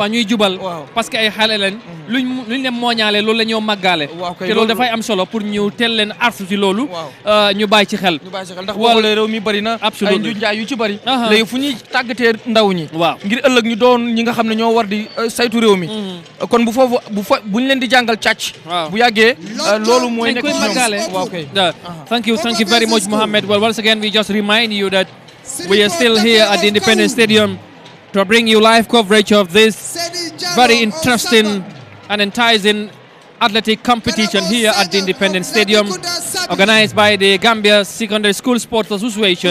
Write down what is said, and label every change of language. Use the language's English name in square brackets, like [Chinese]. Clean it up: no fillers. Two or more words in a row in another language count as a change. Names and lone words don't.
[Wolof] ñuy jubal [French] parce que [Wolof] ay xale leen luñ leen mooñaale loolu la ñoo màggaale te loolu dafay am solo pour ñu teel leen artu ci loolu ñu bàyyi ci xel ndax boo xoolee réew mi bëri na ay nju njaay yu ci bëri léegi fu ñuy tàggatee ndaw ñi ngir ëllëg ñu doon ñi nga xam ne ñoo war di saytu réew mi kon bu foofu bu ñu leen di jàngal càcc bu yàggee loolu mooy nekk ci ñoom waaw kay [English] thank you very much Mohammed. Well, once again we just remind you that we are still here at the Independence Stadium to bring you live coverage of this very interesting and enticing athletic competition here at the Independence Stadium, organized by the Gambia Secondary School Sports Association.